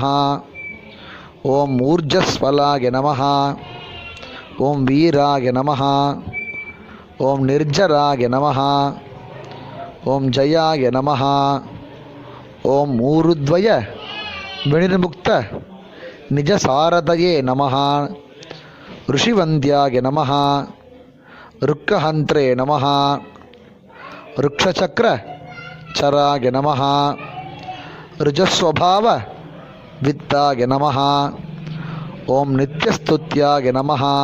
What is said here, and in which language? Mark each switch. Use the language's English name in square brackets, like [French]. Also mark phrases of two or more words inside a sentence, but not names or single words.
[Sanskrit] ॐ ऊर्जस्वलाय नमः ॐ वीराय नमः ॐ निर्जराय नमः ॐ जयाय नमः ॐ ऊरुद्वय विनिर्मुक्त निजसारथये नमः, ऋषिवन्द्याय नमः, ऋक्कहन्त्रे नमः, ऋक्षचक्रचराय नमः, ऋजस्वभाववित्ताय नमः, ॐ नित्यस्तुत्याय नमः,